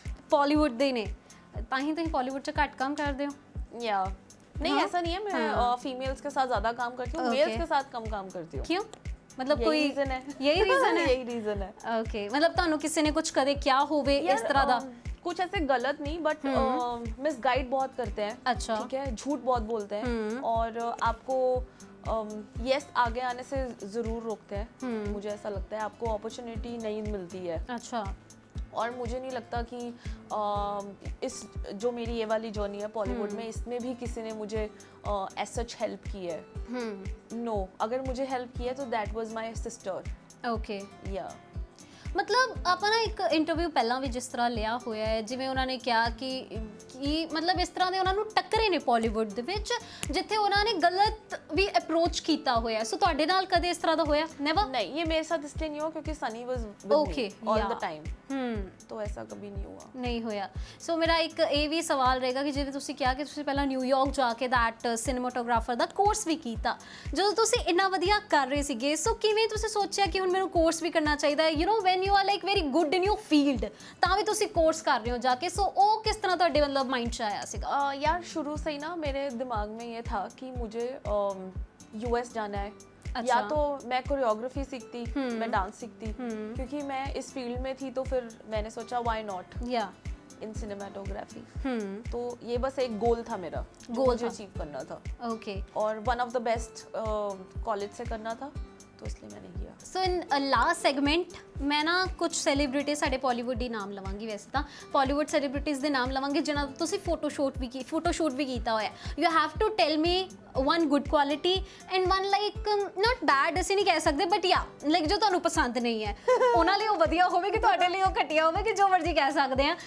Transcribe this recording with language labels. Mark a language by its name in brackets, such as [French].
[Punjabi] बॉलीवुड ਦੇ ਨੇ, ਤਾਂ ਹੀ ਤੁਸੀਂ बॉलीवुड ਚ ਘੱਟ ਕੰਮ ਕਰਦੇ ਹੋ? [Hindi] या नहीं ऐसा नहीं है, मैं फीमेल्स के साथ ज्यादा काम करती हूँ, मेल्स के साथ कम काम करती हूँ। क्यों? मतलब कोई रीजन है? यही रीजन है? यही रीजन है। [English] Okay. [Punjabi] मतलब ਤੁਹਾਨੂੰ ਕਿਸੇ ਨੇ ਕੁਝ ਕਦੇ ਕਿਹਾ ਹੋਵੇ ਇਸ ਤਰ੍ਹਾਂ ਦਾ? [Hindi] कुछ ऐसे गलत नहीं, बट मिसगाइड बहुत करते हैं। अच्छा। ठीक है, झूठ बहुत बोलते हैं और आपको यस आगे आने से जरूर रोकते हैं। मुझे ऐसा लगता है आपको अपॉर्चुनिटी नहीं मिलती है। अच्छा। और मुझे नहीं लगता कि इस जो मेरी ये वाली जर्नी है बॉलीवुड में, इसमें भी किसी ने मुझे एज सच हेल्प की है। नो, अगर मुझे हेल्प की है तो [English] That was my sister. Okay. या [Punjabi] ਮਤਲਬ ਆਪਾਂ ਨਾ ਇੱਕ ਇੰਟਰਵਿਊ ਪਹਿਲਾਂ ਵੀ ਜਿਸ ਤਰ੍ਹਾਂ ਲਿਆ ਹੋਇਆ ਹੈ, ਜਿਵੇਂ ਉਹਨਾਂ ਨੇ ਕਿਹਾ ਕਿ ਮਤਲਬ ਇਸ ਤਰ੍ਹਾਂ ਦੇ ਉਹਨਾਂ ਨੂੰ ਟੱਕਰੇ ਨੇ ਬਾਲੀਵੁੱਡ ਦੇ ਵਿੱਚ ਜਿੱਥੇ ਉਹਨਾਂ ਨੇ ਗਲਤ ਵੀ ਅਪਰੋਚ ਕੀਤਾ ਹੋਇਆ। ਸੋ ਤੁਹਾਡੇ ਨਾਲ ਕਦੇ ਇਸ ਤਰ੍ਹਾਂ ਦਾ ਹੋਇਆ? ਨੈਵਰ? [Hindi] नहीं, ये मेरे साथ इसलिए नहीं हुआ क्योंकि [English] Sunny was with me all the time. [Hindi] तो ऐसा कभी नहीं हुआ। [Punjabi] ਨਹੀਂ ਹੋਇਆ। ਸੋ ਮੇਰਾ ਇੱਕ ਇਹ ਵੀ ਸਵਾਲ ਰਹੇਗਾ ਕਿ ਜਿਵੇਂ ਤੁਸੀਂ ਕਿਹਾ ਕਿ ਤੁਸੀਂ ਪਹਿਲਾਂ ਨਿਊਯਾਰਕ ਜਾ ਕੇ ਦੈਟ ਸਿਨੇਮਾਟੋਗ੍ਰਾਫਰ ਦਾ ਕੋਰਸ ਵੀ ਕੀਤਾ, ਜਦੋਂ ਤੁਸੀਂ ਇੰਨਾ ਵਧੀਆ ਕਰ ਰਹੇ ਸੀਗੇ, ਸੋ ਕਿਵੇਂ ਤੁਸੀਂ ਸੋਚਿਆ ਕਿ ਹੁਣ ਮੈਨੂੰ ਕੋਰਸ ਵੀ ਕਰਨਾ ਚਾਹੀਦਾ ਹੈ? [English] you know when you are like very good in your field, [Punjabi] ਤਾਂ ਵੀ ਤੁਸੀਂ ਕੋਰਸ ਕਰ ਰਹੇ ਹੋ ਜਾ ਕੇ, ਸੋ ਉਹ ਕਿਸ ਤਰ੍ਹਾਂ ਤੁਹਾਡੇ ਮਤਲਬ ਮਾइंड 'ਚ ਆਇਆ ਸੀਗਾ? [Hindi] यार शुरू से ही ना मेरे दिमाग में ये था कि मुझे यूएस जाना है, या अच्छा। तो मैं कोरियोग्राफी सीखती, मैं डांस सीखती, क्योंकि मैं इस फील्ड में थी तो फिर मैंने सोचा व्हाई नॉट या इन सिनेमाटोग्राफी। तो ये बस एक गोल था मेरा, जो गोल मुझे था। अचीव करना था [English] Okay. [Hindi] और [English] one of the best college [Hindi] से करना था, तो इसलिए मैंने किया। [English] so in last segment [Punjabi] ਮੈਂ ਨਾ ਕੁਝ ਸੈਲੀਬ੍ਰਿਟੀ ਸਾਡੇ ਬਾਲੀਵੁੱਡ ਹੀ ਨਾਮ ਲਵਾਂਗੀ, ਵੈਸੇ ਤਾਂ ਬਾਲੀਵੁੱਡ ਸੈਲੀਬ੍ਰਿਟੀਜ਼ ਦੇ ਨਾਮ ਲਵਾਂਗੀ ਜਿਨ੍ਹਾਂ ਦਾ ਤੁਸੀਂ ਫੋਟੋਸ਼ੂਟ ਵੀ ਕੀਤਾ ਹੋਇਆ। [English] you have to tell me one good quality and one like not bad, [Punjabi] ਅਸੀਂ ਨਹੀਂ ਕਹਿ ਸਕਦੇ, ਬਟ ਯਾ ਲਾਈਕ ਜੋ ਤੁਹਾਨੂੰ ਪਸੰਦ ਨਹੀਂ ਹੈ ਉਹਨਾਂ ਲਈ ਉਹ ਵਧੀਆ ਹੋਵੇ ਕਿ ਤੁਹਾਡੇ ਲਈ ਉਹ ਘਟੀਆ ਹੋਵੇ, ਕਿ ਜੋ ਮਰਜ਼ੀ ਕਹਿ ਸਕਦੇ ਆ।